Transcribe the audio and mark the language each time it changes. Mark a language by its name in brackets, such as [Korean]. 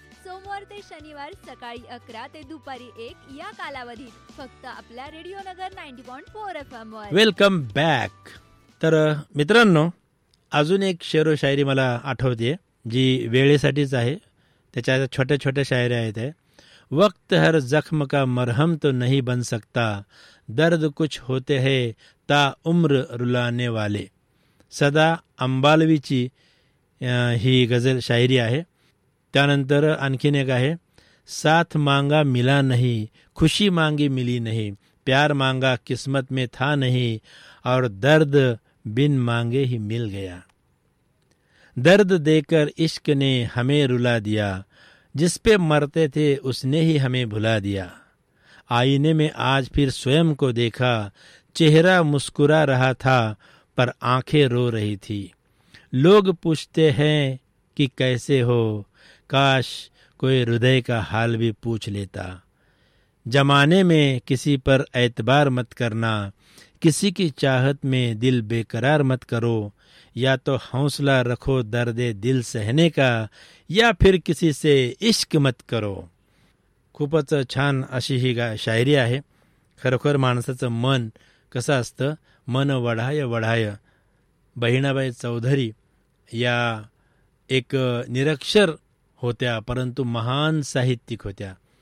[Marathi] सोमवार ते शनिवार सकाळी 11 ते दुपारी 1 या कालावधीत फक्त आपल्या रेडिओ नगर 90.4 FM वर. [English] Welcome back. [Marathi] तर मित्रांनो, अजून एक शेर व शायरी मला आठवते जी वेळेसाठीच आहे. त्याच्या छोट्या छोट्या शायऱ्या आहेत. [Hindi] वक्त हर जख्म का मरहम तो नहीं बन सकता, दर्द कुछ होते है ता उम्र रुलाने वाले. [Marathi] सदा अंबालवीची ही गजल शायरी आहे. त्यानंतर आणखीन एक आहे, [Hindi] साथ मांगा मिला नहीं, खुशी मांगी मिली नहीं, प्यार मांगा किस्मत में था नहीं, और दर्द बिन मांगे ही मिल गया. दर्द देकर इश्क ने हमें रुला दिया, जिस पे मरते थे उसने ही हमें भुला दिया. आईने में आज फिर स्वयं को देखा, चेहरा मुस्कुरा रहा था पर आंखें रो रही थी. लोग पूछते हैं कि कैसे हो, काश कोई हृदय का हाल भी पूछ लेता. जमाने में किसी पर एतबार मत करना, किसी की चाहत में दिल बेकरार मत करो. या तो हौसला रखो दर्दे दिल सहने का, या फिर किसी से इश्क मत करो. [Marathi] खूपच छान अशी ही शायरी आहे. खरोखर माणसाचं मन कसं असतं, मन वढाय वढाय. बहिणाबाई चौधरी या एक निरक्षर होत्या, परंतु महान साहित्यिक होत्या.